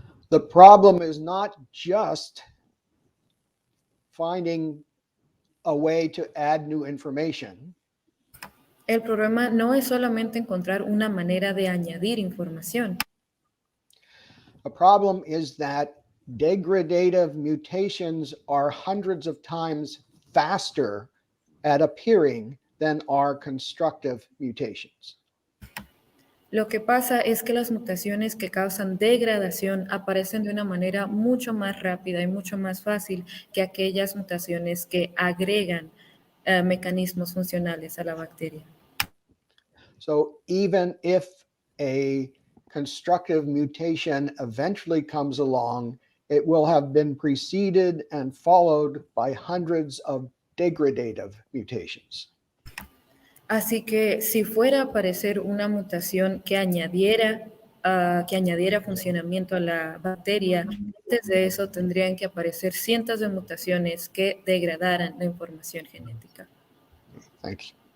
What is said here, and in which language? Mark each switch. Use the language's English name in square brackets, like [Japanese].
[English] The problem is not just finding a way to add new information. [Spanish] El problema no es solamente encontrar una manera de añadir información. [English] The problem is that degradative mutations are hundreds of times faster at appearing than are constructive mutations. [Spanish] Lo que pasa es que las mutaciones que causan degradación aparecen de una manera mucho más rápida y mucho más fácil que aquellas mutaciones que agregan mecanismos funcionales a la bacteria. [English] So even if a constructive mutation eventually comes along, it will have been preceded and followed by hundreds of degradative mutations. [Spanish] Así que si fuera a aparecer una mutación que añadiera funcionamiento a la bacteria, antes de eso tendrían que aparecer cientos de mutaciones que degradaran la información genética. [English] Thank you.